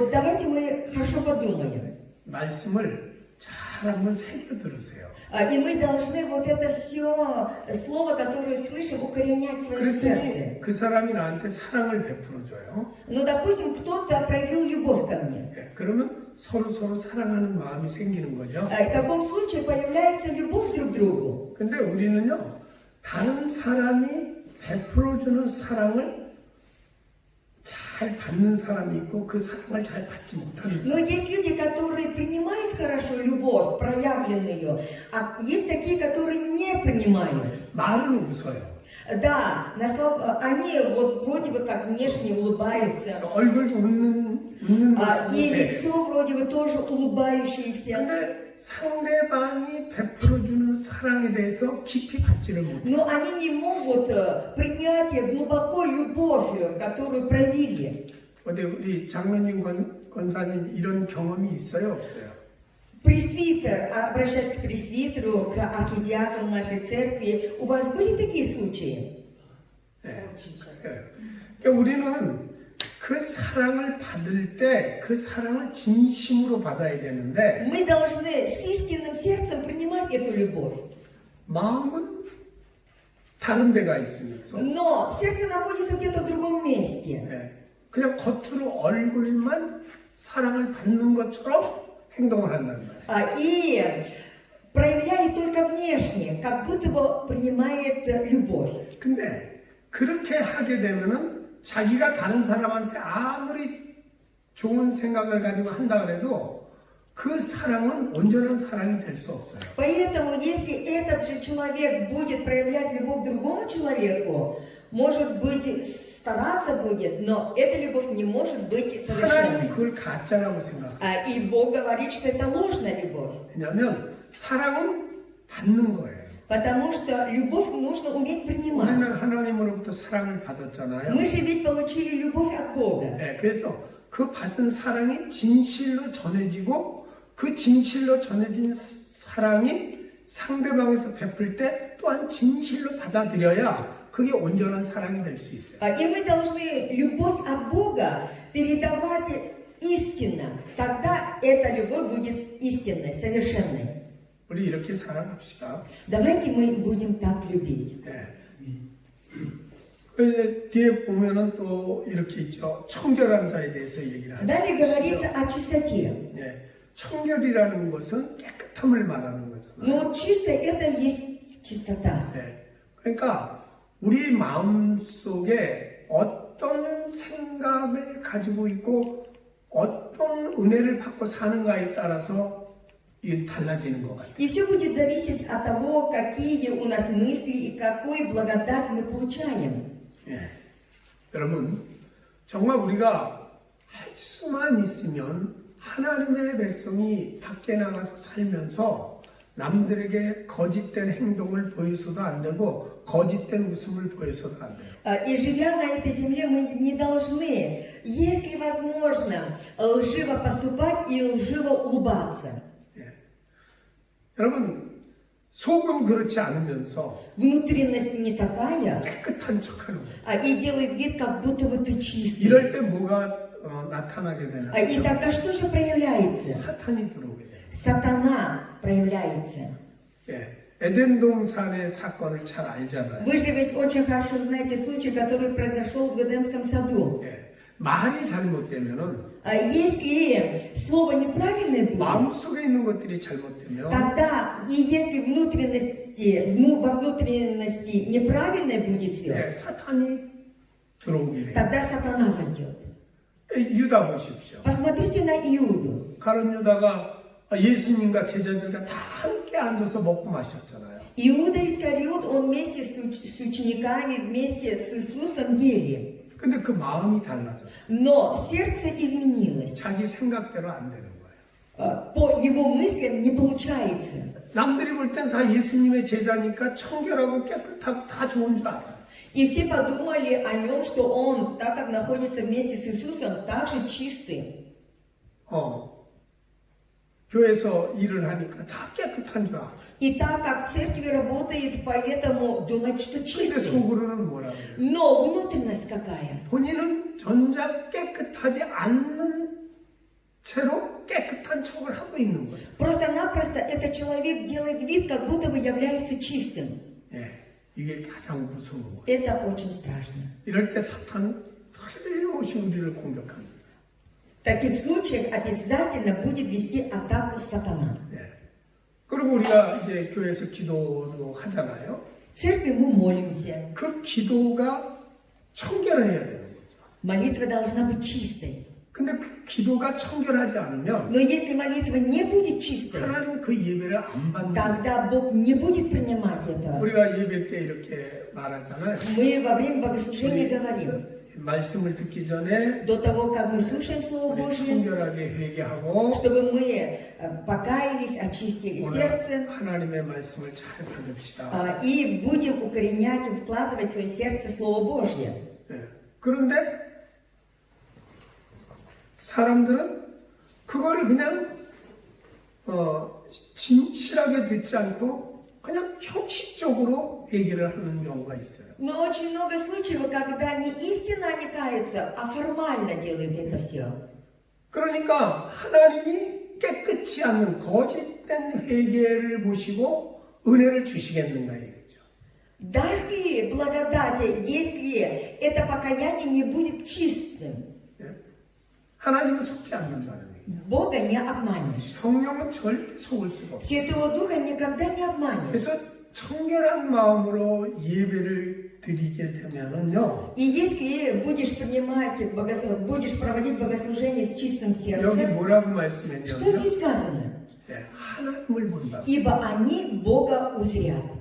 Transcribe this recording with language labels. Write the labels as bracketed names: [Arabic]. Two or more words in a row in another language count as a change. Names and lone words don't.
[Russian] Вот давайте мы хорошо подумаем. [Korean] 말씀을 잘 한번 새겨 들으세요. [Russian] И мы должны вот это все слово, которое слышим, укоренять в своем сердце. [Korean] 그랬더니 그 사람이 나한테 사랑을 베풀어줘요. [Russian] Ну, допустим, кто-то проявил любовь ко мне. [Korean] 예, 그러면 서로 사랑하는 마음이 생기는 거죠. [Russian] В таком случае появляется любовь друг к другу. [Korean] 근데 우리는요, 다른 사람이 베풀어주는 사랑을 잘 받는 사람이 있고 그 사랑을 잘 받지 못하는 [Russian] Но [Korean] 사람. [Russian] есть люди, которые принимают хорошо любовь, проявленную, а есть такие, которые не принимают. [Korean] 말은 웃어요. [Russian] Да, они вот вроде бы как внешне улыбаются, [Korean] 얼굴도 웃는 모습도 [Russian] и [Korean] 돼. [Russian] лицо вроде бы тоже улыбающееся. [Korean] 근데 상대방이 베풀어주는 사랑에 대해서 깊이 받지를 못해. [Russian] Но они не могут принять глубоко любовь, которую проявили. [Korean] 어디 우리 장로님 권사님 이런 경험이 있어요, 없어요? [Russian] Пресвитер, обращаясь к пресвитеру, к архидиакону нашей церкви, у вас были такие случаи? [Korean] 네. 그러니까 우리는 그 사랑을 받을 때 그 사랑을 진심으로 받아야 되는데 [Russian] Мы должны с истинным сердцем принимать эту любовь. [Korean] 마음은 다른 데가 있으면서 [Russian] Но сердце находится где-то в другом месте. [Korean] 네. 그냥 겉으로 얼굴만 사랑을 받는 것처럼 행동을 한단 말이에요. [Russian] И проявляет только внешне, как будто бы принимает любовь. [Korean] 근데 그렇게 하게 되면은 자기가 다른 사람한테 아무리 좋은 생각을 가지고 한다 그래도 그 사랑은 온전한 사랑이 될 수 없어요. [Russian] Поэтому, если этот же человек будет проявлять любовь к другому человеку, может быть, стараться будет, но эта любовь не может быть [Korean] 하나님 [Russian] совершенной. [Korean] 그걸 가짜라고 생각해요. [Russian] И Бог говорит, что это ложная любовь. [Korean] 왜냐하면 사랑은 받는 거예요. [Russian] Потому что любовь нужно уметь принимать. [Korean] 우리는 하나님으로부터 사랑을 받았잖아요. [Russian] Мы же ведь получили любовь от Бога. [Korean] 네, 그래서 그 받은 사랑이 진실로 전해지고 그 진실로 전해진 사랑이 상대방에서 베풀 때 또한 진실로 받아들여야 그게 온전한 사랑이 될 수 있어요. [Russian] И мы должны любовь от Бога передавать истинно. Тогда эта любовь будет истинной, совершенной. [Korean] 우리 이렇게 사랑합시다. [Russian] Давайте мы будем так любить. [Korean] 네. 그 뒤에 보면은 또 이렇게 있죠. 청결한 자에 대해서 얘기를 하죠. [Russian] Далее говорится о чистоте. [Korean] 네. 청결이라는 것은 깨끗함을 말하는 거잖아요. [Russian] Но вот чистое это и есть чистота. [Korean] 네. 그러니까 우리 마음 속에 어떤 생각을 가지고 있고 어떤 은혜를 받고 사는가에 따라서 이게 달라지는 것 같아요. [Russian] И все будет зависеть от того, какие у нас мысли и какую благодать мы получаем. [Korean] 예. 여러분, 정말 우리가 할 수만 있으면 하나님의 백성이 밖에 나가서 살면서 남들에게 거짓된 행동을 보여서도 안 되고 거짓된 웃음을 보여서도 안 돼요. [Russian] И живя на этой земле, мы не должны, если возможно, лживо поступать и лживо улыбаться. [Korean] 예. 여러분, 속은 그렇지 않으면서 [Russian] Внутренность не такая, [Korean] 깨끗한 척하는 거예요. [Russian] и делает вид, как будто бы ты чистый. [Korean] 이럴 때 뭐가 나타나게 되나? [Russian] И тогда что же проявляется? [Korean] 사탄이 들어오게 돼요. [Russian] Сатана проявляется. [Korean] 예. 에덴 동산의 사건을 잘 알잖아요. [Russian] Вы же ведь очень хорошо знаете случай, который произошел в Эдемском саду. [Korean] 예. 말이 잘못되면은 [Russian] Если слово неправильное будет, [Korean] 마음속에 있는 것들이 잘못되면 [Russian] тогда и если во внутренности неправильное будет все, [Korean] 예, 사탄이 들어오게 돼요. [Russian] тогда сатана войдет. [Korean] 유다 보십시오. [Russian] Посмотрите на Иуду. [Korean] 가룟 유다가 예수님과 제자들과 다 함께 앉아서 먹고 마셨잖아요. [Russian] Иуда Искариот, он вместе с учениками, вместе с Иисусом ели. [Korean] 근데 그 마음이 달라졌어요. [Russian] Но сердце изменилось. [Korean] 자기 생각대로 안 되는 거예요. [Russian] По его мыслям не получается. [Korean] 남들이 볼 땐 다 예수님의 제자니까 청결하고 깨끗하고 다 좋은 줄 알아요. [Russian] И все подумали о нем, что он, так как находится вместе с Иисусом, также чистый. [Korean] 교회에서 일을 하니까 다 깨끗한 줄 알아요. [Russian] И так как в церкви работает, поэтому думает, что [Korean] 근데 [Russian] чистый. [Korean] 속으로는 뭐라고 해요? [Russian] Но внутренность какая? [Korean] 본인은 전작 깨끗하지 않는 채로 깨끗한 척을 하고 있는 거예요. [Russian] Просто-напросто этот человек делает вид, как будто бы является чистым. [Korean] 예, 이게 가장 무서운 거예요. [Russian] Это очень страшно. [Korean] 이럴 때 사탄은 틀림없이 우리를 공격합니다. [Russian] В таких случаях обязательно будет вести атаку сатана. [Korean] 예. 그리고 우리가 이제 교회에서 기도도 하잖아요. [Russian] В церкви мы молимся. [Korean] 그 기도가 청결해야 되는 거죠. [Russian] Молитва должна быть чистой. [Korean] 근데 그 기도가 청결하지 않으면 [Russian] Но если молитва не будет чистой, [Korean] 하나님 그 예배를 안 받는 거예요. [Russian] тогда Бог не будет принимать это. [Korean] 우리가 예배 때 이렇게 말하잖아요. [Russian] Мы во время богослужения говорим, [Korean] 말씀을 듣기 전에 [Russian] до того, как мы слушаем Слово [Korean] 우리 [Russian] Божье, [Korean] 청결하게 회개하고 [Russian] чтобы мы покаялись, очистили [Korean] 오늘 [Russian] сердце [Korean] 하나님의 말씀을 잘 받읍시다. [Russian] и будем укоренять и вкладывать в свое сердце Слово Божье. [Korean] 네. 그런데 사람들은 그걸 그냥 진실하게 듣지 않고 그냥 형식적으로 얘기를 하는 경우가 있어요. [Russian] Но очень много случаев, когда не истинно они каются, а формально делают это все. [Korean] 그러니까 하나님이 깨끗이 않는 거짓된 회개를 보시고 은혜를 주시겠는가 이거죠. [Russian] Даст ли благодати, если это покаяние не будет чистым? [Korean] 하나님은 속지 않는다는 얘기예요. [Russian] Бога не обманешь. [Korean] 성령은 절대 속을 수가 없어요. [Russian] Святого Духа никогда не обманешь. [Korean] 그래서 청결한 마음으로 예배를 드리게 되면은요. [Russian] И если будешь принимать, будешь проводить богослужение с чистым [Korean] 여기 [Russian] сердцем, [Korean] 뭐라고 [Russian] что [Korean] 말씀했냐면 [Russian] здесь сказано? [Korean] 하나님을 본다. [Russian] Ибо они Бога узрят.